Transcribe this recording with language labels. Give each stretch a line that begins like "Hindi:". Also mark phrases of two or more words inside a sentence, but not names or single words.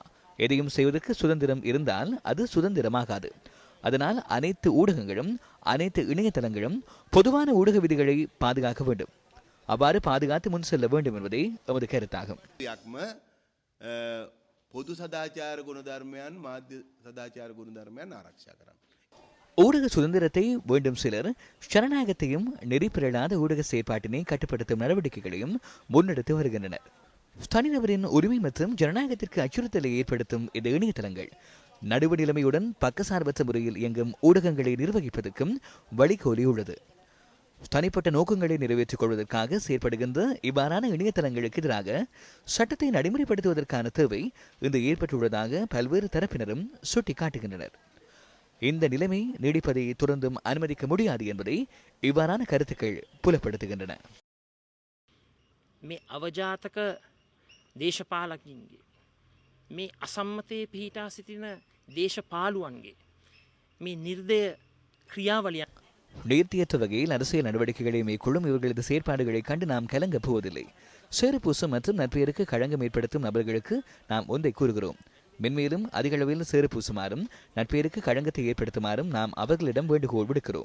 Tamil: எதையும் செய்வதற்கு சுதந்திரம் இருந்தால் அது சுதந்திரமாகாது. அதனால் அனைத்து ஊடகங்களும் அனைத்து இணையதளங்களும் பொதுவான ஊடக விதிகளை பாதுகாக்க வேண்டும். அவ்வாறு பாதுகாத்து முன் செல்ல வேண்டும் என்பதே எமது கருத்தாகும்.
Sinhala: පොදු සදාචාර ගුණධර්මයන් මාධ්‍ය සදාචාර ගුණධර්මයන් ආරක්ෂා කරන්න.
Tamil: ஊடக சுதந்திரத்தை வேண்டும் சிலர் ஜனநாயகத்தையும் நெறிப்பிரளாத ஊடக செயற்பாட்டினை கட்டுப்படுத்தும் நடவடிக்கைகளையும் முன்னெடுத்து வருகின்றனர். தனிநபரின் உரிமை மற்றும் ஜனநாயகத்திற்கு அச்சுறுத்தலை ஏற்படுத்தும் இந்த இணையதளங்கள் நடுவு நிலைமையுடன் பக்கசார்பற்ற முறையில் இயங்கும் ஊடகங்களை நிர்வகிப்பதற்கும் வழிகோலி உள்ளது. தனிப்பட்ட நோக்கங்களை நிறைவேற்றிக் கொள்வதற்காக செயற்படுகின்ற இவ்வாறான இணையதளங்களுக்கு எதிராக சட்டத்தை நடைமுறைப்படுத்துவதற்கான தேவை இன்று ஏற்பட்டுள்ளதாக பல்வேறு தரப்பினரும் சுட்டிக்காட்டுகின்றனர். இந்த நிலைமை நீடிப்பதை தொடர்ந்தும் அனுமதிக்க முடியாது என்பதை இவ்வாறான கருத்துக்கள் புலப்படுத்துகின்றன.
Sinhala: මේ අවජාතක දේශපාලකින්ගේ මේ අසම්මතයේ පිහිටා සිටින දේශපාලුවන්ගේ මේ නිර්දය ක්‍රියාවලියන්
Tamil: நேர்த்தியற்ற வகையில் அரசியல் நடவடிக்கைகளை மேற்கொள்ளும் இவர்களது செயற்பாடுகளை கண்டு நாம் கலங்க போவதில்லை. சேறுபூசம் மற்றும் நற்பெயருக்கு களங்கம் ஏற்படுத்தும் நபர்களுக்கு நாம் ஒன்றை கூறுகிறோம். மென்மேலும் அதிகளவில் சேறுபூசுமாறும் நற்பெயருக்கு களங்கத்தை ஏற்படுத்துமாறும் நாம் அவர்களிடம் வேண்டுகோள் விடுக்கிறோம்.